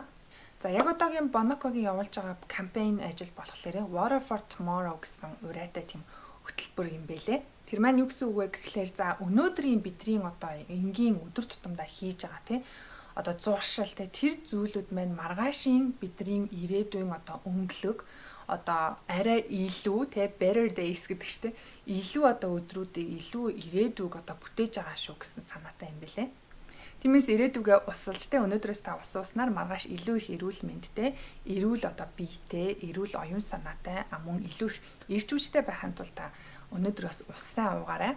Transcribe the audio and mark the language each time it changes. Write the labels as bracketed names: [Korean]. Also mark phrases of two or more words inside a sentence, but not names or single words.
[Mongolian] За яг одоогийн Bonocco-гийн явуулж байгаа кампайн ажил болохоор Water for Tomorrow гэсэн урайтай тийм хөтөлбөр юм бэлээ. Тэр маань юу гэсэн үг вэ гэхлээр за өнөөдрийн бидний одоо энгийн өдөр тутамдаа хийж байгаа тий одоо зуршил тэр зүйлүүд маань маргаашийн бидний ирээдүйн одоо өнгөлөг одоо арай илүү тий [English] better days [Mongolian] гэдэг чинь илүү одоо өдрүүдийг илүү ирээдүйг одоо бүтээж байгаа шүү гэсэн санаатай юм бэлээ. Тиймээс ирээдүгээ усалж те өнөөдрөөс та ус ууснаар маргааш илүү их эрүүл мэндтэй, эрүүл одоо биетэй, эрүүл оюун санаатай, мөн илүү их эрч хүчтэй байхын тулд та өнөөдрөөс ус сайн уугаарай.